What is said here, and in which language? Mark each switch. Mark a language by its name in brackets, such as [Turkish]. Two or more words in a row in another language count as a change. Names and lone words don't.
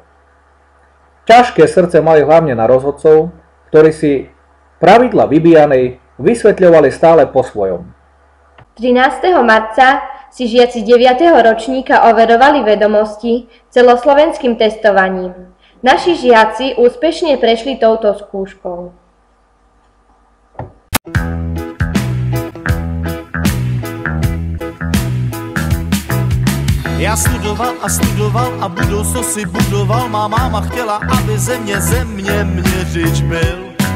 [Slovak] Ťažké srdce mali hlavne na rozhodcov, ktorí si pravidla Vybijanej vysvetľovali stále po svojom. 13. marca si žiaci 9. ročníka overovali vedomosti celoslovenským testovaním. Naši žiaci úspešne prešli touto skúškou. [Czech] Já studoval a budoucnost si budoval. Má máma chtěla, aby země měřič byl.